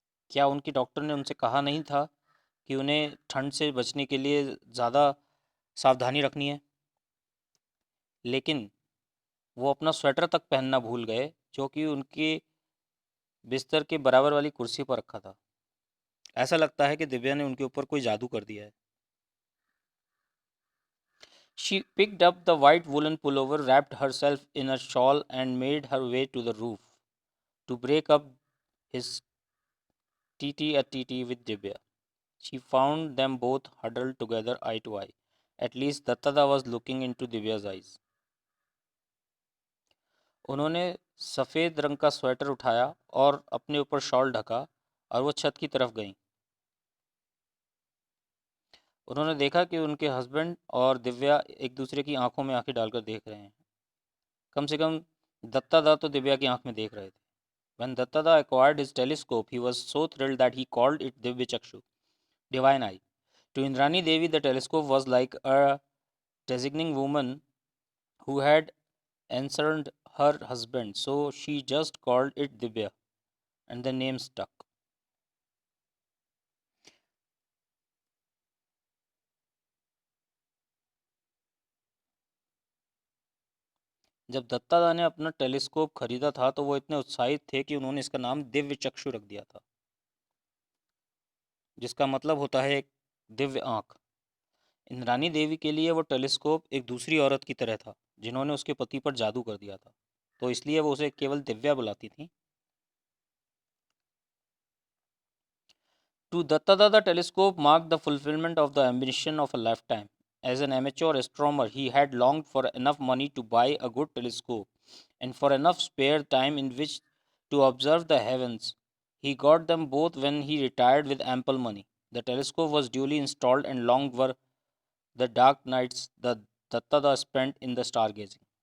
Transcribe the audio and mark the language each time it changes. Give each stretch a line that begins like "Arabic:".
Hindi: क्या उनकी डॉक्टर ने उनसे कहा नहीं था कि उन्हें ठंड से बचने के लिए ज़्यादा सावधानी रखनी है? लेकिन वो अपना स्वेटर तक पहनना भूल गए जो कि उनके बिस्तर के बराबर वाली कुर्सी पर रखा था। ऐसा लगता है कि दिव्या ने उनके ऊपर कोई जादू कर दिया है।
English: She picked up the white woolen pullover, wrapped herself in a shawl, and made her way to the roof to break up his tete-a-tete with Dibya. She found them both huddled together eye to eye. At least Dattada was looking into Divya's eyes.
Hindi: उन्होंने सफ़ेद रंग का sweater उठाया और अपने ऊपर shawl ढका और वो छत की तरफ गईं। उन्होंने देखा कि उनके हस्बैंड और दिव्या एक दूसरे की आंखों में आंखें डालकर देख रहे हैं। कम से कम दत्तादा तो दिव्या की आंख में देख रहे थे।
English: When Dattada acquired his telescope, he was so thrilled that he called it Divya Chakshu, divine eye. To Indrani Devi, the telescope was like a designing woman who had answered her husband, so she just called it Divya, and the name stuck.
Hindi: जब दत्तादा ने अपना telescope खरीदा था तो वो इतने उत्साहित थे कि उन्होंने इसका नाम दिव्य चक्षु रख दिया था, जिसका मतलब होता है एक दिव्य आंख। इंद्रानी देवी के लिए वो टेलीस्कोप एक दूसरी औरत की तरह था जिन्होंने उसके पति पर जादू कर दिया था, तो इसलिए वो उसे केवल दिव्या बुलाती थी।
English: To Dattada, the telescope marked the fulfillment of the ambition of a lifetime. As an amateur astronomer, he had longed for enough money to buy a good telescope and for enough spare time in which to observe the heavens. He got them both when he retired with ample money. The telescope was duly installed, and long were the dark nights the Dattada spent in the stargazing.